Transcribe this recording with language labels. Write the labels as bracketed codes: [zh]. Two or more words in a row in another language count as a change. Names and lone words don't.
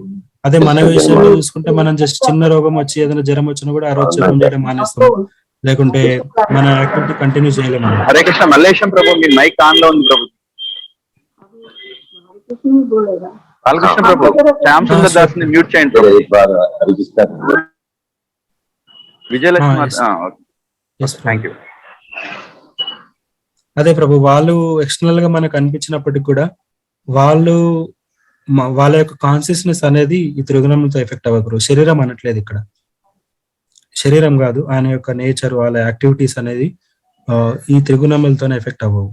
[te] అదే మన విషయంలో చూసుకుంటే మనం జస్ట్ చిన్న రోగం వచ్చి ఏదైనా జ్వరం వచ్చినా కూడా ఆ రోజు జపం చేయడం మానేస్తాం, లేకుంటే మన [en] activity continue [te] చేయలేము. హరే కృష్ణ. మల్లేశం ప్రభు, మీ [en] mic on [te] లో ఉంది ప్రభు. బాలకృష్ణ ప్రభు, శ్యామ్ సుందర్ దాస్ ని మ్యూట్ చేయండి ప్రభు. [hi] एक बार हरिकृष्ण [te] విజయలక్ష్మి [en] yes. Yes, thank you. [te] అదే ప్రభు, వాళ్ళు ఎక్స్టర్నల్ గా మనకు అనిపించినప్పటికి కూడా వాళ్ళు వాళ్ళ యొక్క కాన్షియస్నెస్ అనేది ఈ త్రిగుణంతో ఎఫెక్ట్ అవ్వకూడదు. శరీరం అనట్లేదు ఇక్కడ, శరీరం కాదు, ఆయన యొక్క నేచర్, వాళ్ళ యాక్టివిటీస్ అనేది ఈ త్రిగుణములతోనే ఎఫెక్ట్ అవ్వవు.